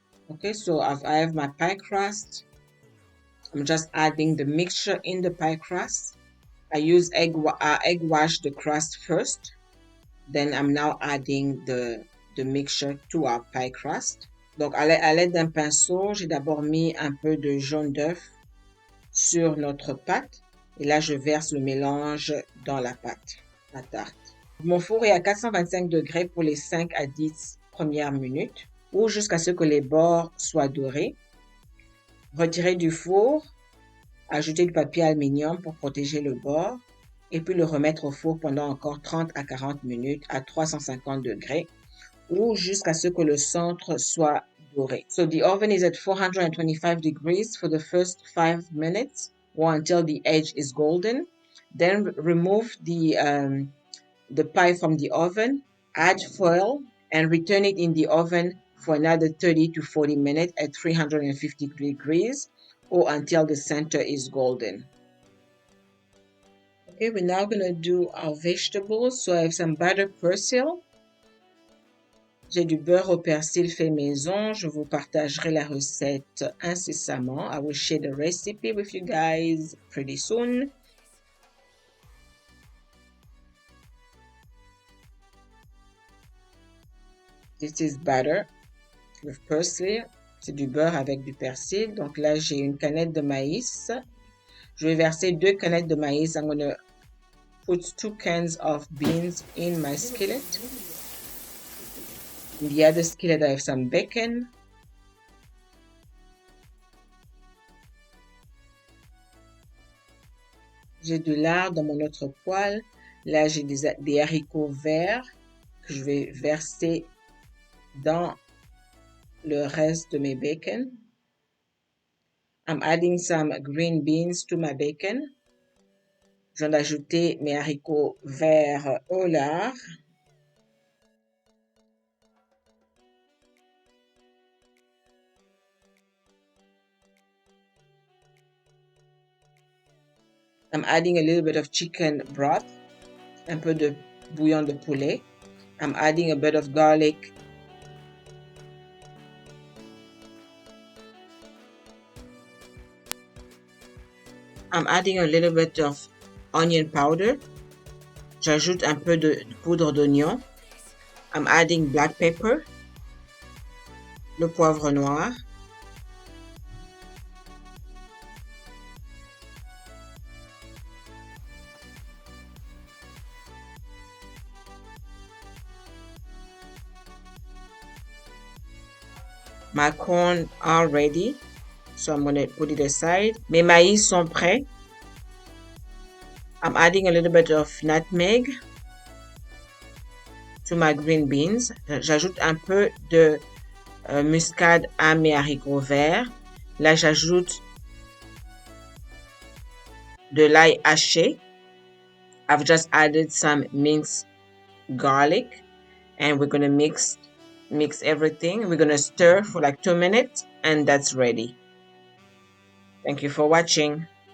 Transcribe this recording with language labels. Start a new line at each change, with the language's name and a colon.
English: Okay, so I have my pie crust. I'm just adding the mixture in the pie crust. I use egg wash the crust first. Then I'm now adding the mixture to our pie crust.
French: Donc, à l'aide d'un pinceau, j'ai d'abord mis un peu de jaune d'œuf sur notre pâte. Et là, je verse le mélange dans la pâte, la tarte. Mon four est à 425 degrés pour les 5 à 10 premières minutes ou jusqu'à ce que les bords soient dorés. Retirez du four, ajoutez du papier aluminium pour protéger le bord et puis le remettre au four pendant encore 30 à 40 minutes à 350 degrés ou jusqu'à ce que le centre soit doré.
English: So the oven is at 425 degrees for the first 5 minutes or until the edge is golden. Then remove the pie from the oven, add foil and return it in the oven for another 30 to 40 minutes at 350 degrees or until the center is golden. Okay, we're now going to do our vegetables. So I have some butter persil.
French: J'ai du beurre au persil fait maison. Je vous partagerai la recette incessamment.
English: I will share the recipe with you guys pretty soon. This is butter with persil.
French: C'est du beurre avec du persil. Donc là, j'ai une canette de maïs. Je vais verser 2 canettes de maïs.
English: I'm going to put 2 cans of beans in my skillet. In the other skillet, I have some bacon.
French: J'ai de lard dans mon autre poêle. Là, j'ai des haricots verts que je vais verser dans le reste de mes bacon.
English: I'm adding some green beans to my bacon.
French: Je viens d'ajouter mes haricots verts au lard.
English: I'm adding a little bit of chicken broth,
French: un peu de bouillon de poulet.
English: I'm adding a bit of garlic. I'm adding a little bit of onion powder.
French: J'ajoute un peu de poudre d'oignon.
English: I'm adding black pepper,
French: le poivre noir.
English: My corn are ready, so I'm going to put it aside.
French: Mes maïs sont prêts.
English: I'm adding a little bit of nutmeg to my green beans.
French: J'ajoute un peu de muscade à mes haricots verts. Là, j'ajoute de l'ail haché.
English: I've just added some minced garlic, and we're going to mix everything. We're going to stir for like 2 minutes, and that's ready. Thank you for watching.